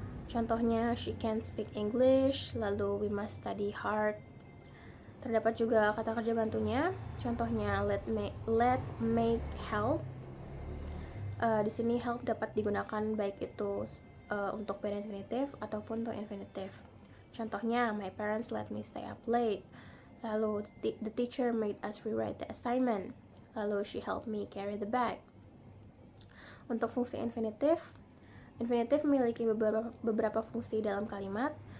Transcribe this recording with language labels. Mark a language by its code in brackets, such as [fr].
[id] Contohnya, [en] she can speak English. [id] Lalu [en] we must study hard. [id] Terdapat juga kata kerja bantunya. Contohnya, let, make, help. Di sini help dapat digunakan baik itu untuk bare infinitive ataupun untuk infinitive. Contohnya, [en] my parents let me stay up late. [id] Lalu [en] the teacher made us rewrite the assignment. [id] Lalu [en] she helped me carry the bag. [id] Untuk fungsi infinitive memiliki beberapa fungsi dalam kalimat.